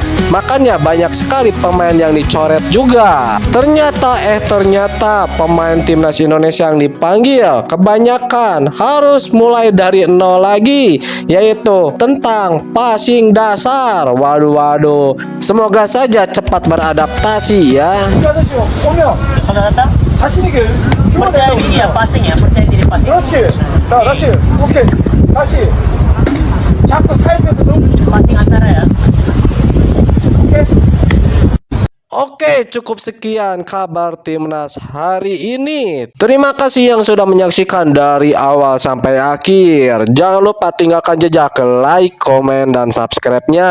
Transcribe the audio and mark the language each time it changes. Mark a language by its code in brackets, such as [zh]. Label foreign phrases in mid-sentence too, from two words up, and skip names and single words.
[id] Makanya banyak sekali pemain yang dicoret juga. Ternyata pemain timnas Indonesia yang dipanggil kebanyakan harus mulai dari nol lagi, yaitu tentang passing dasar. Waduh, semoga saja cepat beradaptasi ya. [ko] 기다려줘. 오면 [id] Sudah datang? [ko] 자신 있게 [id] Percaya diri ya passing ya, percaya diri passing. [ko] 그렇지. 자, 다시. 오케이. 다시. 자꾸 사이드에서 너무 [id] Passing antara ya. [ko] 오케이. [id] Oke, cukup sekian kabar timnas hari ini. Terima kasih yang sudah menyaksikan dari awal sampai akhir. Jangan lupa tinggalkan jejak like, komen, dan subscribe-nya.